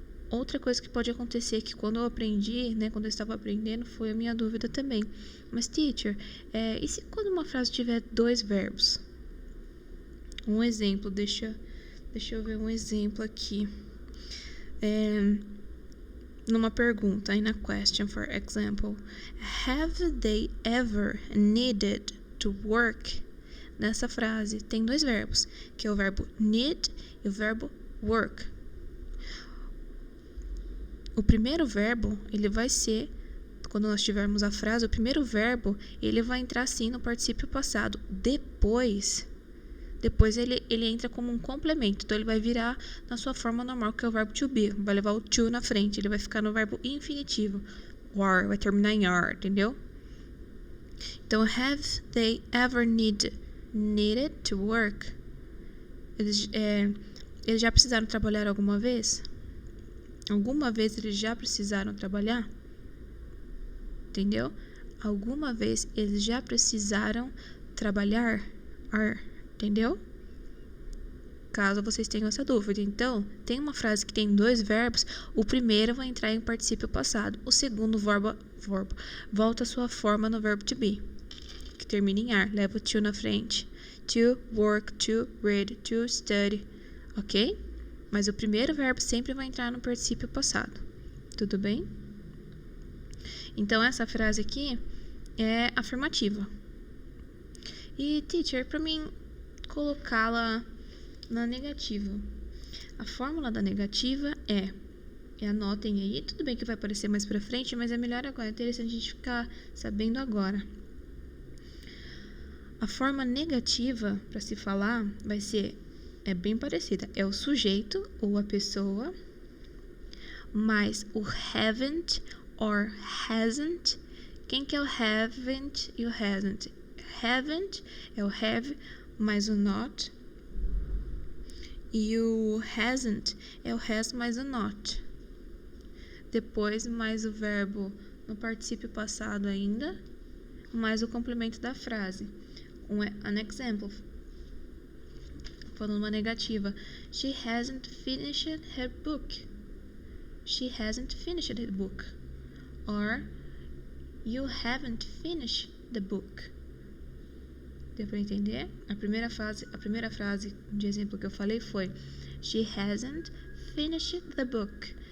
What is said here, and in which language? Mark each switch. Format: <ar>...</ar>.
<pt>Outra coisa que pode acontecer é que quando eu aprendi, quando eu estava aprendendo, foi a minha dúvida também. Mas, teacher, e se quando uma frase tiver dois verbos? Um exemplo, deixa eu ver um exemplo aqui. Numa pergunta,</pt> <en>in a question, for example, have they ever needed to work?</en> <pt>Nessa frase tem dois verbos, que é o verbo need e o verbo work. O primeiro verbo, ele vai ser, quando nós tivermos a frase, o primeiro verbo, ele vai entrar sim no particípio passado. Depois ele entra como um complemento. Então, ele vai virar na sua forma normal, que é o verbo to be. Vai levar o to na frente. Ele vai ficar no verbo infinitivo. War, vai terminar em are, entendeu? Então,</pt> <en>have they ever needed to work?</en> <pt>Eles já precisaram trabalhar alguma vez? Alguma vez eles já precisaram trabalhar? Entendeu? Alguma vez eles já precisaram trabalhar? Entendeu? Caso vocês tenham essa dúvida. Então, tem uma frase que tem dois verbos. O primeiro vai entrar em particípio passado. O segundo verbo volta à sua forma no verbo to be, que termina em ar. Leva o to na frente.</pt> <en>to work, to read, to study, ok?</en> <pt>Mas o primeiro verbo sempre vai entrar no particípio passado, tudo bem? Então, essa frase aqui é afirmativa. E, teacher, para mim colocá-la na negativa. A fórmula da negativa anotem aí, tudo bem que vai aparecer mais pra frente, mas é melhor agora, é interessante a gente ficar sabendo agora. A forma negativa para se falar vai ser, é bem parecida, é o sujeito ou a pessoa, mais o haven't or hasn't. Quem que é o haven't e o hasn't? Haven't é o have mais o not, e o hasn't é o has mais o not. Depois mais o verbo no particípio passado ainda, mais o complemento da frase.</pt> <en>An example.</en> <pt>Falando uma negativa.</pt> <en>She hasn't finished her book. She hasn't finished the book. Or, you haven't finished the book.</en> <pt>Deu pra entender? A primeira frase de exemplo que eu falei foi</pt> <en>She hasn't finished the book.</en>